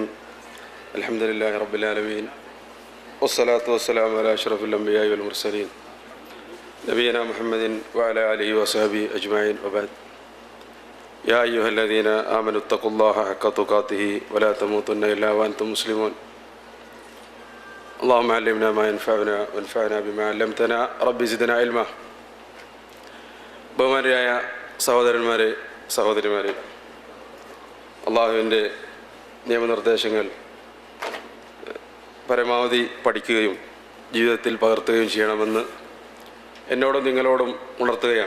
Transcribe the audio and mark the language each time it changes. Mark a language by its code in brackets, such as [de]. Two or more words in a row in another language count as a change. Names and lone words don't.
[ar] الحمد لله رب العالمين والصلاة والسلام على أشرف الأنبياء والمرسلين نبينا محمد وعلى آله وصحبه أجمعين وبعد. يا أيها الذين آمنوا اتقوا الله حق تقاته ولا تموتن إلا وأنتم مسلمون. اللهم علمنا ما ينفعنا وانفعنا بما علمتنا ربي زدنا علما. [ml] ബഹുമാനരായ സഹോദരന്മാരെ, സഹോദരിമാരെ, അള്ളാഹുവിൻ്റെ നിയമനിർദ്ദേശങ്ങൾ പരമാവധി പഠിക്കുകയും ജീവിതത്തിൽ പകർത്തുകയും ചെയ്യണമെന്ന് എന്നോടും നിങ്ങളോടും ഉണർത്തുകയാണ്.